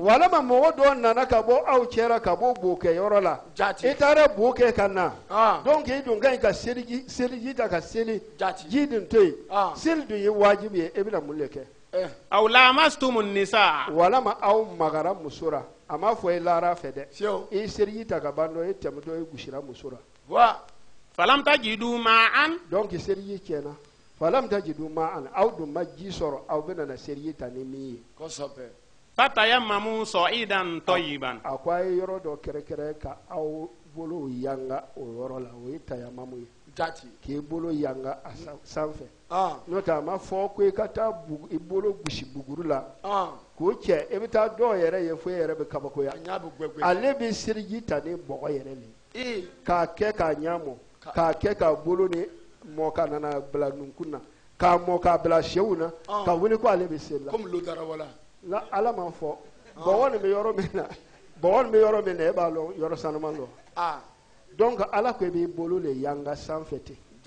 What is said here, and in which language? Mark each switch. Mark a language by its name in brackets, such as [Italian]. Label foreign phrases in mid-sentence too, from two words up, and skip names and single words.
[Bambara] walama mɔgɔ dɔ nana ka bɔ aw cɛla ka bɔ bookɛyɔrɔ la i taara bo kɛ ka na donc i dun ka ɲi ka seliji ta ka seli ji dun to yen seli dun ye wajibi ye i bɛna mun de kɛ [Arabic] أو لامستم النساء [Bambara] walama aw magara muso la a ma fɔ i lara fɛ dɛ i seliji ta ka ban dɔ i tɛmɛtɔ i gosira muso la [Arabic] فلم تجدوا ماء [Bambara] donc seliji tiɲɛna [Arabic] فلم تجدوا ماء [Bambara] aw dun ma ji sɔrɔ aw bɛna na seliji ta ni min ye [Arabic] فتيمموا صعيدا طيبا [Bambara] a ko a ye yɔrɔ dɔ kɛrɛkɛrɛ ka aw bolo yanga o yɔrɔ la o ye tayamamu ye k'i bolo yanga a sanfɛ n'o tɛ a ma fɔ ko i ka taa i bolo gosi buguru la k'o cɛ i bɛ taa dɔw yɛrɛ ye fo i yɛrɛ bɛ kabakoya ale bɛ seliji ta ni bɔgɔ yɛrɛ le k'a kɛ k'a ɲamɔ k'a kɛ k'a bolo ni mɔ ka nana bila nunkun na k'a mɔ k'a bila sew na ka wuli ko ale bɛ seli la ala ma fɔ bɔgɔ nin bɛ yɔrɔ min na e b'a dɔn yɔrɔ sanuman don donc ala ko i b'i bolo le yanga sanfɛ ten